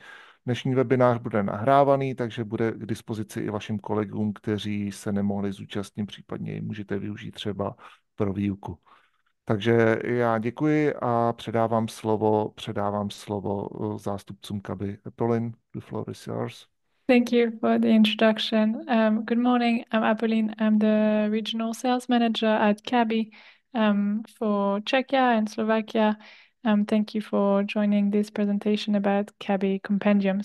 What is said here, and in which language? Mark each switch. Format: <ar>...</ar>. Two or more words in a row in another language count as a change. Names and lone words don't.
<cs>Dnešní webinář bude nahrávaný, takže bude k dispozici i vašim kolegům, kteří se nemohli zúčastnit, případně ji můžete využít třeba pro výuku. Takže já děkuji a předávám slovo zástupcům CABI.</cs> <en>Pauline, the floor is yours. Thank you for the introduction. Good morning. I'm Apolline. I'm the regional sales manager at CABI for Czechia and Slovakia. Thank you for joining this presentation about CABI Compendium.</en>